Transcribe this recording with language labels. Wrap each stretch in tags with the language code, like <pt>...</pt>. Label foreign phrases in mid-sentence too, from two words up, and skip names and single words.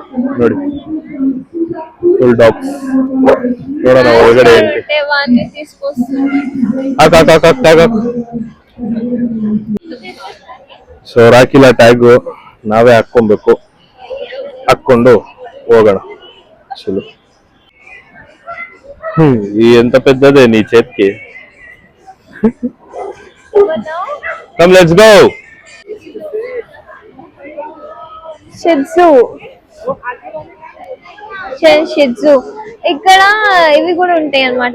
<kn>ನೋಡಿ,</kn> <en>full dogs.</en> <kn>ನೋಡೋಣ ಒಳಗಡೆ ಸೊ ಅವ್ರು ಹಾಕಿಲ್ಲ ಟ್ಯಾಗು, ನಾವೇ ಹಾಕೊಬೇಕು. ಹಾಕೊಂಡು ಹೋಗೋಣ. ಚಲೋ.</kn> <te>ఈ ఎంత పెద్దదే నీ చేతికి.</te> <en>come let's go.</en> <te>షిట్జు ఇక్కడ ఇవి కూడా ఉంటాయి అన్నమాట.</te>